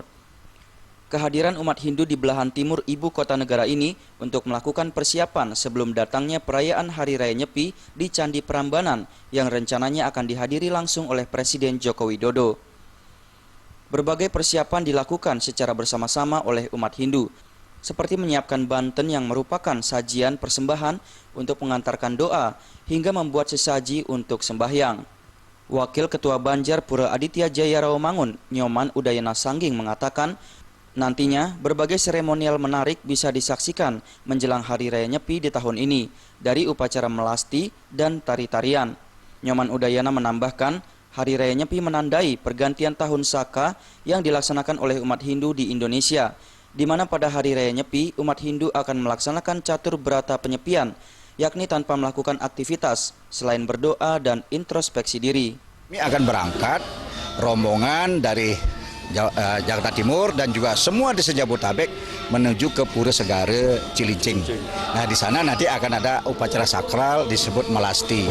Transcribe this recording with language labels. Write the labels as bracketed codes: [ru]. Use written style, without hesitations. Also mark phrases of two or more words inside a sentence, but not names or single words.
[id] Kehadiran umat Hindu di belahan timur ibu kota negara ini untuk melakukan persiapan sebelum datangnya perayaan Hari Raya Nyepi di Candi Prambanan yang rencananya akan dihadiri langsung oleh Presiden Joko Widodo. Berbagai persiapan dilakukan secara bersama-sama oleh umat Hindu, seperti menyiapkan banten yang merupakan sajian persembahan untuk mengantarkan doa hingga membuat sesaji untuk sembahyang. Wakil Ketua Banjar Pura Aditya Jaya Rawamangun, Nyoman Udayana Sangging mengatakan, nantinya berbagai seremonial menarik bisa disaksikan menjelang Hari Raya Nyepi di tahun ini, dari upacara melasti dan tari-tarian. Nyoman Udayana menambahkan, Hari Raya Nyepi menandai pergantian tahun Saka yang dilaksanakan oleh umat Hindu di Indonesia, di mana pada Hari Raya Nyepi, umat Hindu akan melaksanakan catur berata penyepian, yakni tanpa melakukan aktivitas, selain berdoa dan introspeksi diri. Kami akan berangkat rombongan dari Jakarta Timur dan juga semua desa Jabodetabek menuju ke Pura Segara Cilincing. Nah, di sana nanti akan ada upacara sakral disebut melasti.